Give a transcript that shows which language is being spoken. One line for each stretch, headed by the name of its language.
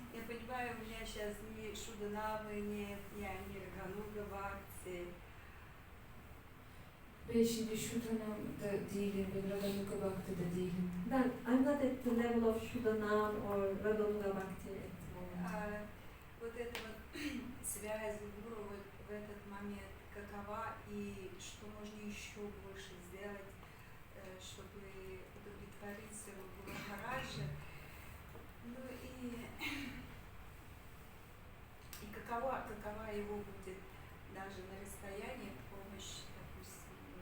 Russian: Я понимаю, у меня сейчас ни шуданавы нет, я не рануга бхакти.
Turkish: Ben şimdi şu tanımda değilim, ben Raganuga Bhakti'de değilim.
English: I'm not at the level of Shuddhanam or Raganuga Bhakti at the moment.
Russian: Вот эта вот связь с гуру вот в этот момент какова и что можно еще больше сделать, чтобы удовлетворить своего гуру Махараджа. Ну и какова его будет даже на расстоянии помощь, допустим,